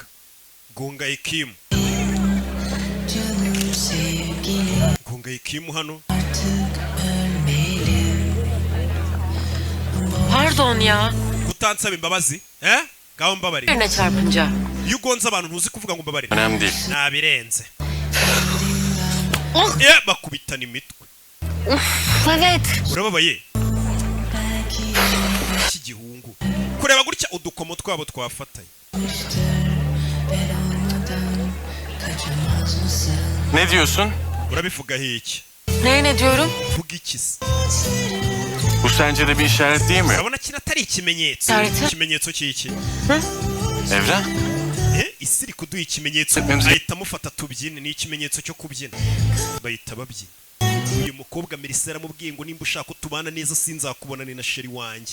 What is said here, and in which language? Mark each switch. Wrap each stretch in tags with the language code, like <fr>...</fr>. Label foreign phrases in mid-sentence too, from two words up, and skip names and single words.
<rw>Gonga Ekimu. Gonga Ekimu hano.</rw> <tr>Pardon ya.</tr> <rw>Utansaba imbabazi? Gaho mbabarira.</rw> <tr>Birine çarpınca.</tr> <rw>Iyo ugonze abantu ntuzi kuvuga ngo mbabarira.</rw> <tr>Önemli değil.</tr> <rw>Nabirenze. Bakubitana imitwe.</rw> <tr>Evet.</tr> <rw>Urababaye. Iki gihungu. Kureba gutya udukomo twabo twafatanye.</rw> <tr>Ne diyorsun?</tr> <rw>Urabivuga iki?</rw> <tr>Ne diyorum?</tr> <rw>Vuga ikisi.</rw> <tr>Bu sence de bir işaret değil mi?</tr> <rw>Urabona kino atari ikimenyetso. Ikimenyetso cy'iki?</rw> <tr>Evren?</tr> <rw>Isi iri kuduha ikimenyetso. Ahita amufata tubyine ni ikimenyetso cyo kubyina. Bahita babyina. Uyu mukobwa Melissa aramubwiye ngo nimba ushaka utubana neza sinzakubonane na sheri wanjye.</rw>